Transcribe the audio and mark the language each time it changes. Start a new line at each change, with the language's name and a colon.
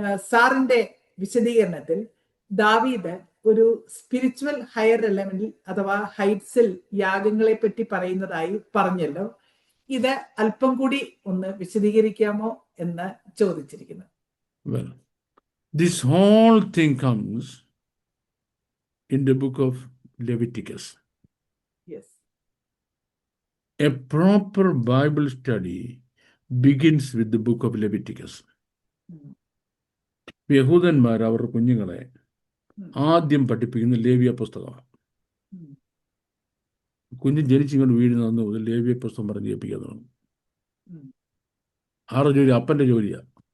Malayalam: സാറിന്റെ വിശദീകരണത്തിൽ ദാവീദ് ഒരു സ്പിരിച്വൽ ഹയർ എലമെന്റിൽ അഥവാ ഹൈറ്റ്സിൽ യാഗങ്ങളെ പറ്റി പറയുന്നതായി പറഞ്ഞല്ലോ. ഇത് അല്പം കൂടി ഒന്ന് വിശദീകരിക്കാമോ എന്ന് ചോദിച്ചിരിക്കുന്നു.
English: Well, this whole thing comes in the book of Leviticus. Yes. A proper Bible study begins with the book of Leviticus.
Malayalam: യഹൂദന്മാർ അവരുടെ കുഞ്ഞുങ്ങളെ ആദ്യം പഠിപ്പിക്കുന്ന ലേവ്യ പുസ്തകമാണ്. കുഞ്ഞ് ജനിച്ചിങ്ങോട്ട് വീഴുന്ന അന്ന് മുതൽ ലേവ്യ പുസ്തകം പറഞ്ഞ് കേൾപ്പിക്കാൻ തുടങ്ങും. ആരുടെ ജോലി? അപ്പൻ്റെ ജോലിയാണ്.